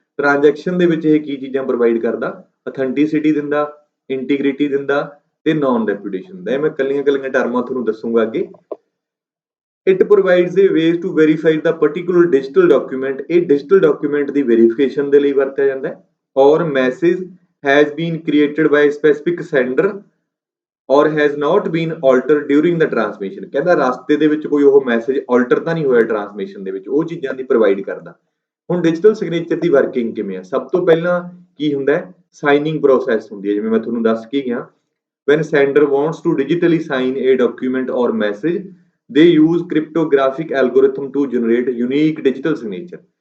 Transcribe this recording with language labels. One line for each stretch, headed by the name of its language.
Punjabi: Transaction ਦੇ ਵਿੱਚ ਇਹ ਕੀ ਚੀਜ਼ਾਂ ਪ੍ਰੋਵਾਈਡ ਕਰਦਾ? ਅਥੈਂਟਿਸਿਟੀ ਦਿੰਦਾ, ਇੰਟੀਗ੍ਰਿਟੀ ਦਿੰਦਾ ਤੇ ਨਾਨ ਰੈਪੂਟੇਸ਼ਨ ਦਿੰਦਾ। ਇਹ ਮੈਂ ਕੱਲੀਆਂ ਟਰਮਾਂ ਤੁਹਾਨੂੰ ਦੱਸੂਗਾ ਅੱਗੇ।
English: It provides a ways to verify the particular digital document.
Punjabi: ਇਹ ਡਿਜੀਟਲ ਡਾਕੂਮੈਂਟ ਦੀ ਵੈਰੀਫਿਕੇਸ਼ਨ ਦੇ ਲਈ ਵਰਤਿਆ ਜਾਂਦਾ ਹੈ।
English: ਔਰ message has been created by a specific sender or has not been altered during the transmission।
Punjabi: ਕਹਿੰਦਾ ਰਸਤੇ ਦੇ ਵਿੱਚ ਕੋਈ ਉਹ ਮੈਸੇਜ ਆਲਟਰ ਤਾਂ ਨਹੀਂ ਹੋਇਆ ਟਰਾਂਸਮਿਸ਼ਨ ਦੇ ਵਿੱਚ, ਉਹ ਚੀਜ਼ਾਂ ਦੀ ਪ੍ਰੋਵਾਈਡ ਕਰਦਾ। ਹੁਣ ਡਿਜੀਟਲ ਸਿਗਨੇਚਰ ਦੀ ਵਰਕਿੰਗ ਕਿਵੇਂ ਆ? ਸਭ ਤੋਂ ਪਹਿਲਾਂ ਕੀ ਹੁੰਦਾ ਹੈ? ਸਾਈਨਿੰਗ ਪ੍ਰੋਸੈਸ ਹੁੰਦੀ ਹੈ, ਜਿਵੇਂ ਮੈਂ ਤੁਹਾਨੂੰ ਦੱਸ ਕੇ ਗਿਆ।
English: when sender wants to digitally sign a document or message, they use cryptographic algorithm to generate unique digital signature।